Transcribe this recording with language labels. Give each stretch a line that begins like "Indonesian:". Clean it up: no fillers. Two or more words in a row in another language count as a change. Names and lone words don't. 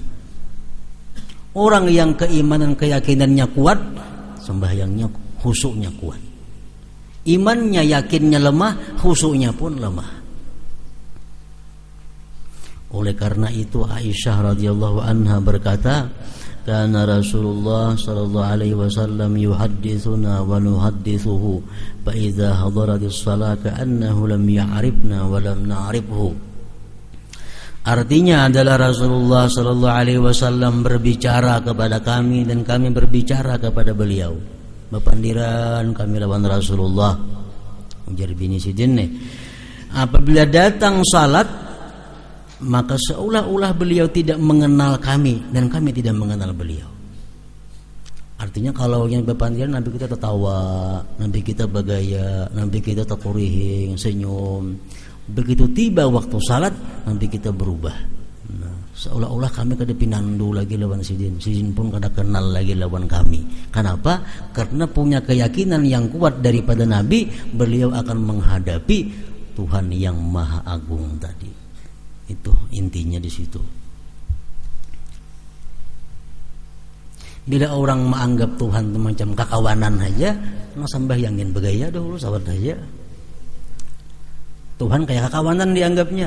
Indonesian: Orang yang keimanan keyakinannya kuat, sembahyangnya khusyuknya kuat. Imannya yakinnya lemah, khusyuknya pun lemah. Oleh karena itu Aisyah
Arabic: رضي الله عنها
Indonesian: berkata,
Arabic: "كان رسول الله صلى الله عليه وسلم يحدثنا ونحدثه فإذا حضرت الصلاة كأنه لم يعرفنا ولم نعرفه."
Indonesian: Artinya adalah Rasulullah
Arabic: صلى الله عليه وسلم
Indonesian: berbicara kepada kami dan kami berbicara kepada beliau.
Banjar: Bapandiran kami lawan Rasulullah. Ujar bini Sidin nih.
Indonesian: Apabila datang salat, maka seolah-olah beliau tidak mengenal kami dan kami tidak mengenal beliau.
Banjar: Artinya kalau yang bapandiran Nabi kita tertawa, Nabi kita bergaya, Nabi kita terkurihing, senyum.
Indonesian: Begitu tiba waktu salat, nanti kita berubah. Nah,
Banjar: seolah-olah kami kada pinandu lagi lawan Sidin. Sidin pun kada kenal lagi lawan kami.
Indonesian: Kenapa? Karena punya keyakinan yang kuat daripada Nabi, beliau akan menghadapi Tuhan yang Maha Agung tadi. Itu intinya di situ.
Banjar: Bila orang menganggap Tuhan itu macam kakawanan saja, nah sembahyangin bergaya dahulu sahabat saja. Tuhan kayak kakawanan dianggapnya.